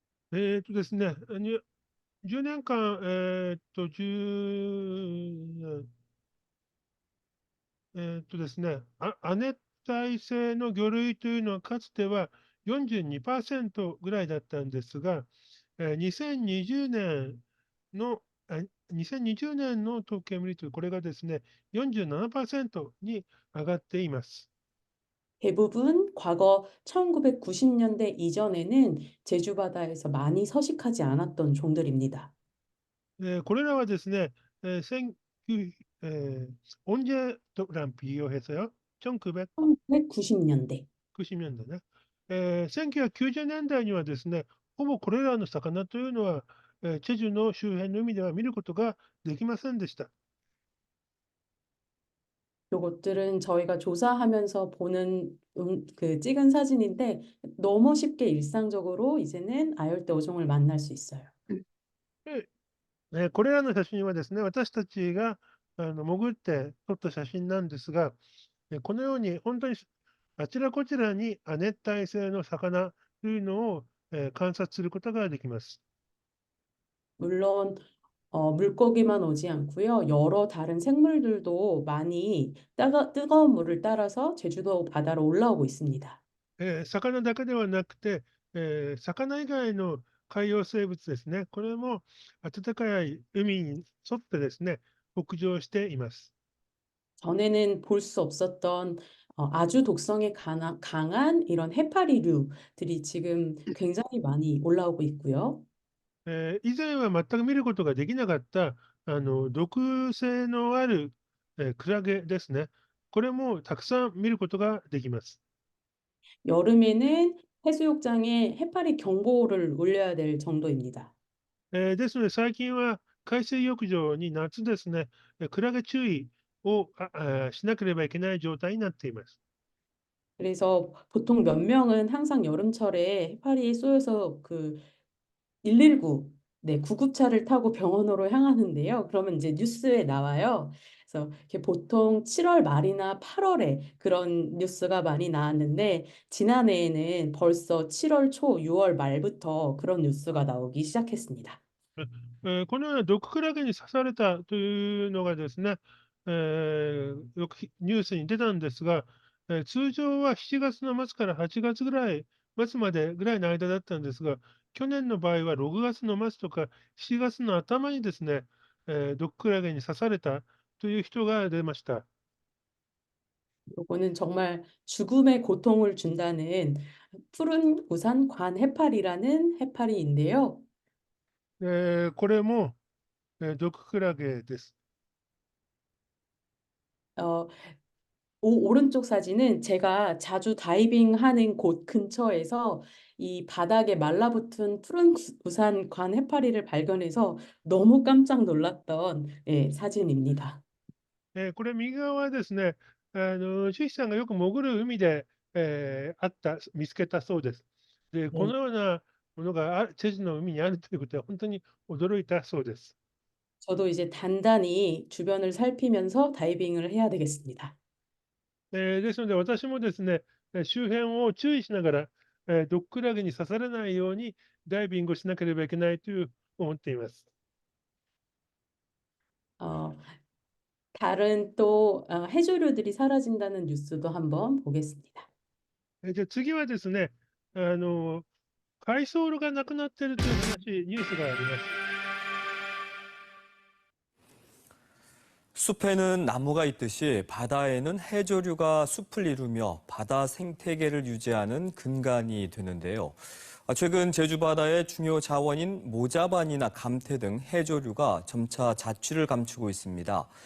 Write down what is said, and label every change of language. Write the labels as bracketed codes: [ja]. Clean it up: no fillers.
[ja] ですね、10年間、10ですね、亜熱帯性の魚類というのはかつては42%ぐらいだったんですが、2020年の、 2020年の統計を見ると、これがですね、47%に上がっています。 [ko] 대부분 과거 1990년대 이전에는 제주 바다에서 많이 서식하지 않았던 종들입니다. [ja] これらはですね、1900, [ko] 언제 랑 비교해서요? 1990 1990년대. [ja] 年代ね。 1990年代にはですね、ほぼこれらの魚というのは、チェジュの周辺の海では見ることができませんでした。 [ko] 요것들은 저희가 조사하면서 찍은 사진인데 너무 쉽게 일상적으로 이제는 아열대 어종을 만날 수 있어요. [ja] これらの写真はですね、私たちが潜って撮った写真なんですが、このように本当にあちらこちらに亜熱帯性の魚というのを観察することができます。 [ko] 물론 물고기만 오지 않고요. 여러 다른 생물들도 많이 뜨거운 물을 따라서 제주도 바다로 올라오고 있습니다. [ja] 魚だけではなくて、魚以外の海洋生物ですね、これも暖かい海に沿ってですね、北上しています。 [ko] 전에는 볼 수 없었던 아주 독성에 강한 이런 해파리류들이 지금 굉장히 많이 올라오고 있고요. [ja] 以前は全く見ることができなかった毒性のある、クラゲですね。これもたくさん見ることができます。 [ko] 여름에는 해수욕장에 해파리 경보를 울려야 될 정도입니다. [ja] ですので最近は海水浴場に夏ですね、クラゲ注意をしなければいけない状態になっています。 [ko] 그래서 보통 몇 명은 항상 여름철에 해파리에 쏘여서 119, 네, 구급차를 타고 병원으로 향하는데요. 그러면 이제 뉴스에 나와요. 그래서 이렇게 보통 7월 말이나 8월에 그런 뉴스가 많이 나왔는데 지난해에는 벌써 7월 초, 6월 말부터 그런 뉴스가 나오기 시작했습니다. [ja] このような毒クラゲに刺されたというのがですね、よくニュースに出たんですが、通常は7月の末から8月ぐらい、末までぐらいの間だったんですが、去年の場合は6月の末とか7月の頭にですね、毒クラゲに刺されたという人が出ました。 [ko] 요거는 정말 죽음의 고통을 준다는 푸른 우산 관해파리라는 해파리인데요. [ja] これも、毒クラゲです。 [ko] 어, 오른쪽 사진은 제가 자주 다이빙하는 곳 근처에서 이 바닥에 말라붙은 푸른 우산 관 해파리를 발견해서 너무 깜짝 놀랐던 사진입니다. [ja] これ右側はですね、シュさんがよく潜る海で、見つけたそうです。で、こ [ko] 네, [ja] のようなものがチェジュの海にあるということは本当に驚いたそうです。 [ko] 저도 이제 단단히 주변을 살피면서 다이빙을 해야 되겠습니다. [ja] ですので私もですね、周辺を注意しながら、毒クラゲに刺されないようにダイビングをしなければいけないと思っています。 [ko] 어, 다른 또 해조류들이 사라진다는 뉴스도 한번 보겠습니다. [ja] じゃあ次はですね、海藻がなくなっているという話、ニュースがあります。 [ko] 숲에는 나무가 있듯이 바다에는 해조류가 숲을 이루며 바다 생태계를 유지하는 근간이 되는데요. 최근 제주 바다의 중요 자원인 모자반이나 감태 등 해조류가 점차 자취를 감추고 있습니다.